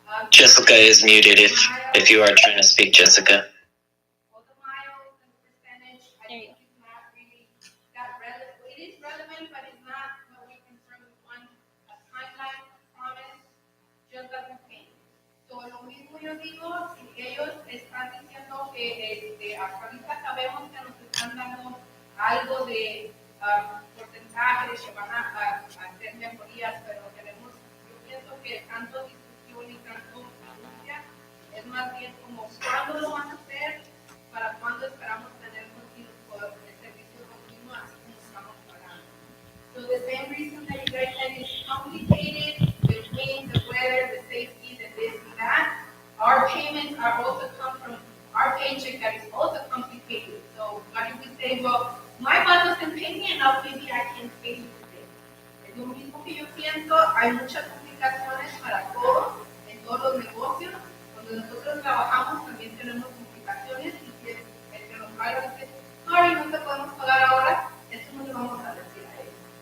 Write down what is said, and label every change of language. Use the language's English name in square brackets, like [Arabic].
[English] Jessica is muted if you are trying to speak, Jessica. All the miles and the percentage, I think it's not really that relevant. It is relevant, but it's not what we concern with one a timeline, promise, just that we pay. [Spanish] So lo mismo yo digo, si ellos están diciendo que hasta ahorita sabemos que nos están dando algo de porcentaje de que van a hacer mejorías, pero queremos, yo pienso que tanto discusión y tanto angustia es más bien como cuándo lo van a hacer, para cuándo esperamos tener el servicio continuo así como estamos pagando. [English] So the same reason that you guys said it's complicated, the wind, the weather, the safety, the this and that, our payments are also come from our paycheck that is also complicated. So why do we say, well, my boss doesn't pay me enough, maybe I can pay you today. [Spanish] Es lo mismo que yo pienso, hay muchas complicaciones para todos, en todos los negocios. Cuando nosotros trabajamos también tenemos complicaciones y si el que nos paga dice, [English] sorry, [Spanish] no te podemos pagar ahora, eso no le vamos a decir a ellos.